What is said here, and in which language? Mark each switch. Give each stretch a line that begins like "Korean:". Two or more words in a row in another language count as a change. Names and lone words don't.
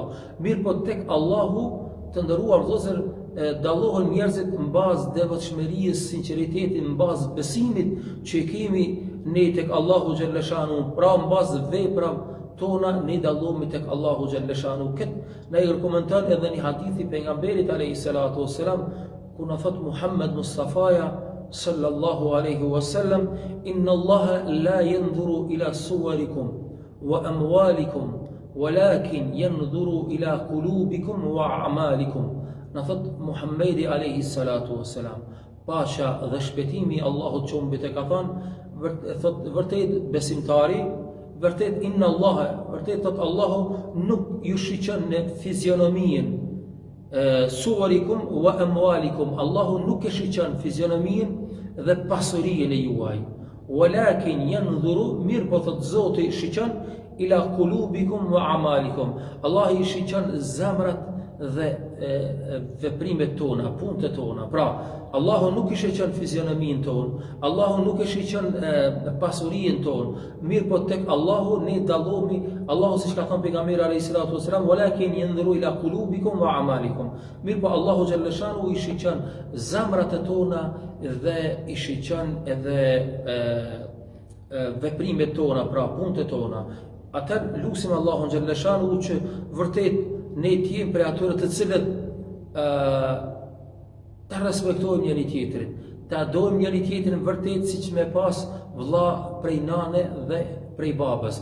Albanian: Mirë po tek Allahu, të nderuar vëllezër, dallohen njerëzit mbaz devotshmërisë, sinqeritetit, mbaz besimit që kemi ne tek Allahu
Arabic: جل شأنه,
Albanian: pra mbaz veprave tona ne dallohemi tek Allahu
Arabic: جل شأنه.
Albanian: Këtë na i komenton edhe një hadith i pejgamberit
Arabic: عليه الصلاة والسلام,
Albanian: ku na thot Muhammed Mustafaja
Arabic: صلى الله عليه وسلم إن الله لا ينظر إلى صوركم وأموالكم ولكن ينظر إلى قلوبكم وأعمالكم.
Albanian: Në thot Muhammedi
Arabic: عليه الصلاة والسلام,
Albanian: pasha dhe shpëtimi Allahut që mbi të ka thënë, thot vërtet besimtari, vërtet
Arabic: إن الله,
Albanian: vërtet thot Allahu nuk ju shiqon në fizionomin
Arabic: صوركم وأموالكم,
Albanian: Allahu nuk e shiqon fizionomin dhe pasurinë e juaj,
Arabic: ولكن ينظر,
Albanian: mirë po thot Zoti shiqon
Arabic: إلى قلوبكم وأعمالكم,
Albanian: Allah i shiqon zemrat dhe veprimet tona, punët tona. Pra, Allahu nuk i shiqon fizionomin ton, Allahu nuk i shiqon pasurinë ton, mirë po tek Allahu ne dallohemi. Allahu siç ka thënë pejgamberi
Arabic: عليه الصلاة والسلام ولكن ينظر إلى قلوبكم وأعمالكم.
Albanian: Mirë po Allahu
Arabic: جل شأنه
Albanian: i shiqon zemrat tona dhe i shiqon edhe veprimet tona, pra punët tona. Atë lutim Allahun
Arabic: جل شأنه
Albanian: që vërtet ne të jemi prej atyre të cilët ta respektojmë njëri tjetrin, ta adojmë njëri tjetrin vërtet siç me pas vëlla prej nane dhe prej babës.